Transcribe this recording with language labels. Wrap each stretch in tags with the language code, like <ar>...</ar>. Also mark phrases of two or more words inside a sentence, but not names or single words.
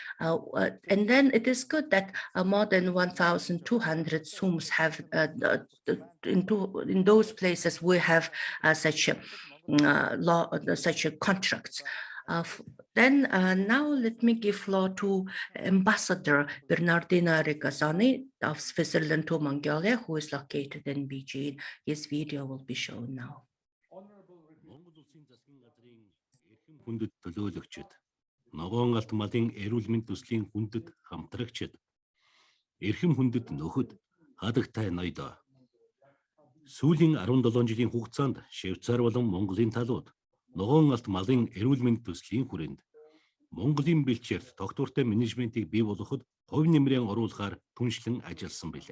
<en>And then it is good that more than 1,200 SUMs have, in those places, we have such a law, such a contracts. Then now let me give floor to Ambassador Bernardino Regazzoni of Switzerland to Mongolia, who is located in Bielgee. His video will be shown now.</en> <mn>Хүндэт төлөөлөгчд, ногоон алт малын эрүүл мэнд төслийн хүндэт хамтрагчид, эрхэм хүндэт нөхөд, хадагтай ноёдоо. Сүүлийн 17 жилийн хугацаанд Швейцар болон Монголын талууд ногоон алт малын эрүүл мэнд төслийн хүрээнд Монголын бэлчээрт тогтвортой менежментийг бий болгоход хувь нэмрээ оруулахаар түншлэн ажилласан билээ.</mn>